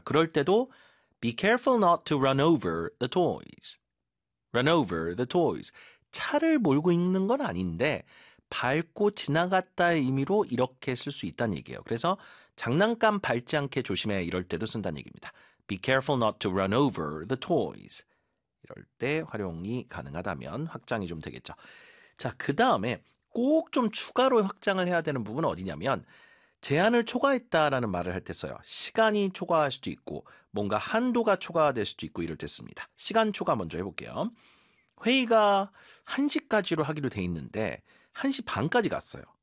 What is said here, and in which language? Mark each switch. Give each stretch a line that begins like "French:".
Korean: 그럴 때도
English: Be careful not to run over the toys. Run over the toys.
Korean: 차를 몰고 있는 건 아닌데 밟고 지나갔다의 의미로 이렇게 쓸 수 있다는 얘기예요. 그래서 장난감 밟지 않게 조심해 이럴 때도 쓴다는 얘기입니다.
English: Be careful not to run over the toys.
Korean: 이럴 때 활용이 가능하다면 확장이 좀 되겠죠. 자, 그 다음에 꼭 좀 추가로 확장을 해야 되는 부분은 어디냐면 제한을 초과했다라는 말을 할 때 써요. 시간이 초과할 수도 있고 뭔가 한도가 초과될 수도 있고 이럴 때 씁니다. 시간 초과 먼저 해볼게요. 회의가 1시까지로 하기로 돼 있는데 1시 반까지 갔어요.